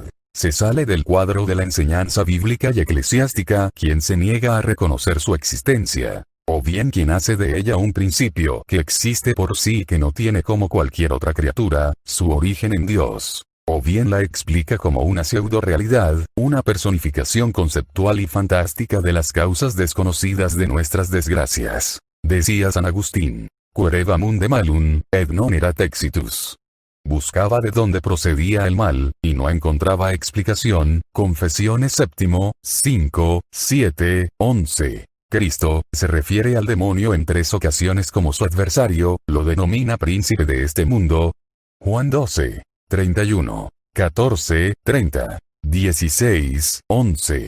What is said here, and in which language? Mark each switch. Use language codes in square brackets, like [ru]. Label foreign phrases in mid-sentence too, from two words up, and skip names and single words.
[es] Se sale del cuadro de la enseñanza bíblica y eclesiástica quien se niega a reconocer su existencia, o bien quien hace de ella un principio que existe por sí y que no tiene como cualquier otra criatura, su origen en Dios. O bien la explica como una pseudo-realidad, una personificación conceptual y fantástica de las causas desconocidas de nuestras desgracias. Decía San Agustín, [la] quaereva munde malum, et non erat exitus. [es] Buscaba de dónde procedía el mal, y no encontraba explicación. Confesiones séptimo, 5, 7, 11. Cristo, se refiere al demonio en 3 ocasiones como su adversario, lo denomina príncipe de este mundo. Juan 12, 31, 14, 30, 16, 11.